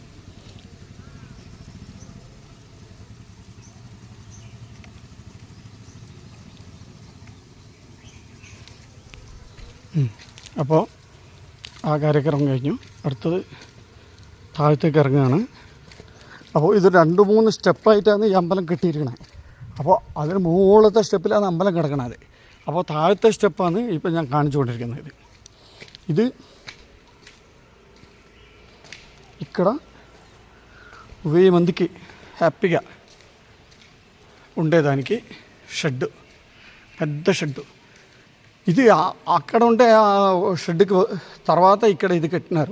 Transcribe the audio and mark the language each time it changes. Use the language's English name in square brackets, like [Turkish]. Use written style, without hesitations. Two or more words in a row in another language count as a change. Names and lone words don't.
[Malayalam] അപ്പോൾ ആ കാര്യക്രമം കഴിഞ്ഞു. അടുത്തത് താഴത്തേക്ക് ഇറങ്ങുകയാണ്. അപ്പോൾ ഇത് 2-3 സ്റ്റെപ്പായിട്ടാണ് ഈ അമ്പലം കെട്ടിയിരിക്കണത്. അപ്പോൾ അതിന് മുകളിലത്തെ സ്റ്റെപ്പിലാണ് അമ്പലം കിടക്കണത്. അപ്പോൾ താഴത്തെ സ്റ്റെപ്പാണ് ഇപ്പോൾ ഞാൻ കാണിച്ചു കൊണ്ടിരിക്കുന്നത്. [Telugu] ఇది ఇక్కడ 1000 మందికి హ్యాపీగా ఉండేదానికి షెడ్, పెద్ద షెడ్. ఇది అక్కడ ఉంటే ఆ షెడ్కి తర్వాత ఇక్కడ ఇది కట్టినారు.